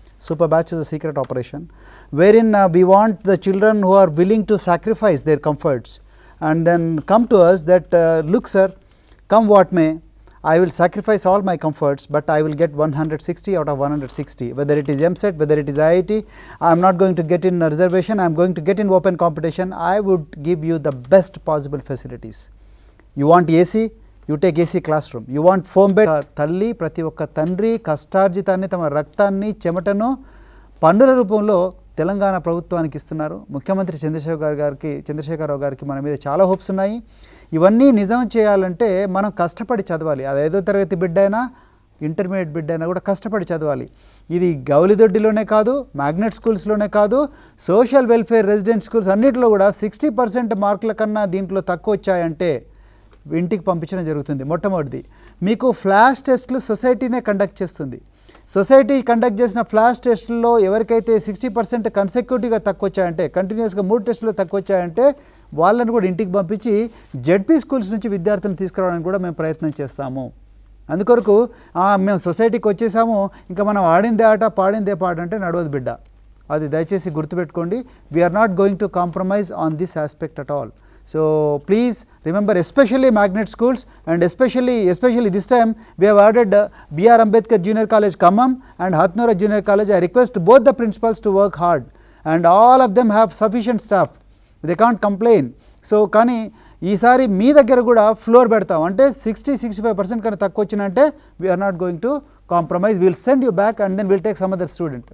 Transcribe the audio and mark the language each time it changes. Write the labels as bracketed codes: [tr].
[en] Super batch is a secret operation, wherein we want the children who are willing to sacrifice their comforts and then come to us that, look sir, come what may, I will sacrifice all my comforts, but I will get 160 out of 160, whether it is MSET, whether it is IIT, I am not going to get in a reservation, I am going to get in open competition, I would give you the best possible facilities. You want AC? You take AC classroom. You want foam bed? [te] తల్లి ప్రతి ఒక్క తండ్రి కష్టార్జితాన్ని తమ రక్తాన్ని చెమటను పన్నుల రూపంలో తెలంగాణ ప్రభుత్వానికి ఇస్తున్నారు. ముఖ్యమంత్రి చంద్రశేఖరరావు గారికి మన మీద చాలా హోప్స్ ఉన్నాయి. ఇవన్నీ నిజం చేయాలంటే మనం కష్టపడి చదవాలి. అది 5వ తరగతి బిడ్డ అయినా ఇంటర్మీడియట్ బిడ్డ అయినా కూడా కష్టపడి చదవాలి. ఇది గౌలిదొడ్డిలోనే కాదు, మ్యాగ్నెట్ స్కూల్స్లోనే కాదు, సోషల్ వెల్ఫేర్ రెసిడెంట్ స్కూల్స్ అన్నింటిలో కూడా 60% మార్కుల కన్నా దీంట్లో తక్కువ వచ్చాయంటే ఇంటికి పంపించడం జరుగుతుంది. మొట్టమొదటిది మీకు ఫ్లాష్ టెస్టులు సొసైటీనే కండక్ట్ చేస్తుంది. సొసైటీ కండక్ట్ చేసిన ఫ్లాష్ టెస్టుల్లో ఎవరికైతే 60% కన్సెక్యూటివ్గా తక్కువ వచ్చాయంటే, కంటిన్యూస్గా 3 టెస్టులు తక్కువ వచ్చాయంటే వాళ్ళని కూడా ఇంటికి పంపించి జెడ్పీ స్కూల్స్ నుంచి విద్యార్థులను తీసుకురావడానికి కూడా మేము ప్రయత్నం చేస్తాము. అందుకొరకు మేము సొసైటీకి వచ్చేసాము, ఇంకా మనం ఆడిందే ఆట పాడిందే పాట అంటే నడవదు బిడ్డ. అది దయచేసి గుర్తుపెట్టుకోండి. [en] We are not going to compromise on this aspect at all. So please remember, especially magnet schools, and especially this time we have added B.R. Ambedkar Junior College Khammam and Hathnura Junior College. I request both the principals to work hard, and all of them have sufficient staff. They can't complain. [te] So కానీ ఈసారి మీ దగ్గర కూడా floor పెడతాం, అంటే 60-65% కన్నా తక్కువ వచ్చినంటే [en] We are not going to compromise. We will send you back and then we will take some other student.